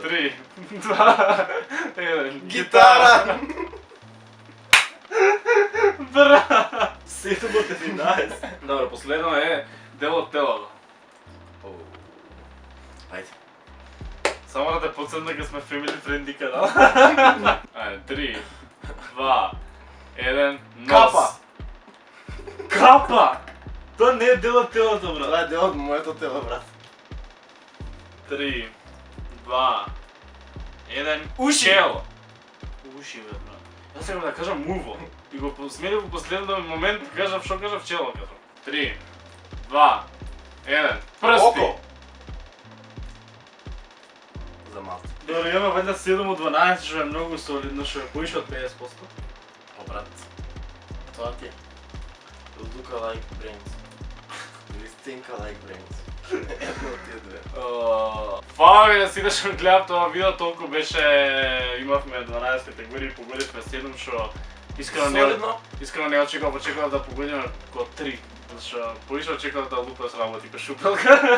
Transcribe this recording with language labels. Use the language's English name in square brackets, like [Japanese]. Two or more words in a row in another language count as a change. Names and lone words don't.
[Macedonian] 3, 2, 1, Гитара! Бра! 7 од 11. Добро, последно е дел од телото. Ајде. Само да те подсетам дека сме [English] family friendly [Macedonian] канал. Ајде, 3, 2, 1, нос. Капа! Капа! Тоа не е дел од телото, брат. Това е дел од моето тело, брат. 3, 2, 1, Уши! чело. Уши, бе, брат. Јас сега да кажам муво. И го сменив во последен момент, кажав што кажав чело, кажав. 3, 2, 1, прсти. Око! За малце. Добро, имаме вајда 7 од 12, што е многу солидно, што е поише од 50%. О, брат. Тоа ти е. [English] Look alike brains. Или think alike brains. [Macedonian] Едно од тие две. Фала ви да сите што гледав тоа видео, толку беше, имавме 12 категории, погодивме 7, што искрено не очекував да погодиме ко 3. Зашто поише очекував да лупа сработи ко шупелка.